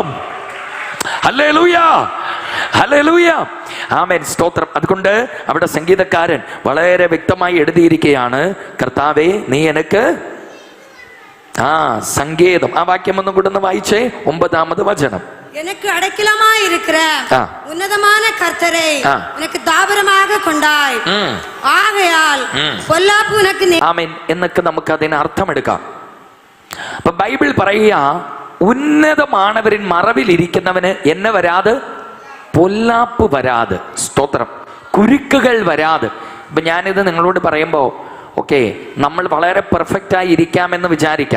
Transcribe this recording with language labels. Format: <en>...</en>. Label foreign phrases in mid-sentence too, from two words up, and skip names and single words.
<ml>ഹല്ലേലൂയ, ഹല്ലേലൂയ, ആമേൻ, സ്തോത്രം. അതുകൊണ്ട് അവിടെ സംഗീതക്കാരൻ വളരെ വ്യക്തമായി എഴുതിയിരിക്കുകയാണ്, കർത്താവേ നീ എനിക്ക് സങ്കേതം. ആ വാക്യം ഒന്നും കൂടെ ഒന്ന് വായിച്ചേ, 9-ാമത് വചനം.</ml> <ta>எனக்கு அடைக்கலமாய் இருக்கிற உன்னதமான கர்த்தரை எனக்கு தாபரமாக கொண்டாய், ஆகையால் பொல்லாப்பு உனக்கு.</ta> <ml>ആമേൻ. എന്നൊക്കെ നമുക്ക് അതിന് അർത്ഥമെടുക്കാം. അപ്പൊ ബൈബിൾ പറയുക, ഉന്നതമാനവരിൻ മറവിൽ ഇരിക്കുന്നവന് എന്നെ വരാതെ, പൊല്ലാപ്പ് വരാതെ, സ്തോത്രം, കുരുക്കുകൾ വരാതെ. ഇപ്പൊ ഞാനിത് നിങ്ങളോട് പറയുമ്പോൾ ഓക്കെ, നമ്മൾ വളരെ പെർഫെക്റ്റായി ഇരിക്കാമെന്ന് വിചാരിക്കാം.</ml>